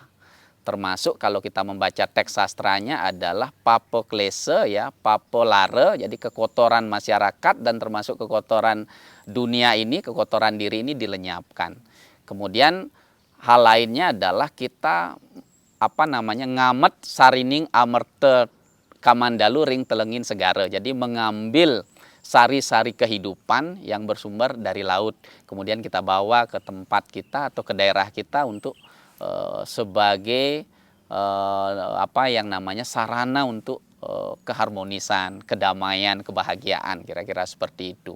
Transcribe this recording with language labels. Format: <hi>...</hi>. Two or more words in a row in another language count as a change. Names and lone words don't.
<id>Termasuk kalau kita membaca teks sastranya adalah papoklese ya, papolare, jadi kekotoran masyarakat dan termasuk kekotoran dunia ini, kekotoran diri ini dilenyapkan. Kemudian hal lainnya adalah kita</id> <ban>ngamet sarining amerte kamandalu ring telengin segara.</ban> <id>Jadi mengambil sari-sari kehidupan yang bersumber dari laut. Kemudian kita bawa ke tempat kita atau ke daerah kita untuk sebagai sarana untuk keharmonisan, kedamaian, kebahagiaan, kira-kira seperti itu.</id>